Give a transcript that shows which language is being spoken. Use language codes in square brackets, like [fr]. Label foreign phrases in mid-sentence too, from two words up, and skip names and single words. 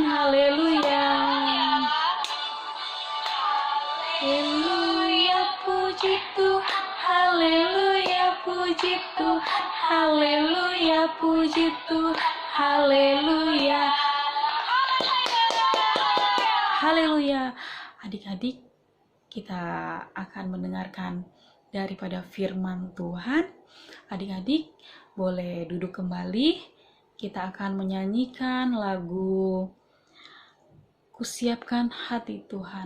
[id] Haleluya. Haleluya, puji Tuhan. Haleluya, puji Tuhan. Haleluya, puji Tuhan. Haleluya. Haleluya. Adik-adik, kita akan mendengarkan daripada firman Tuhan. Adik-adik boleh duduk kembali. Kita akan menyanyikan lagu Kusiapkan Hati Tuhan.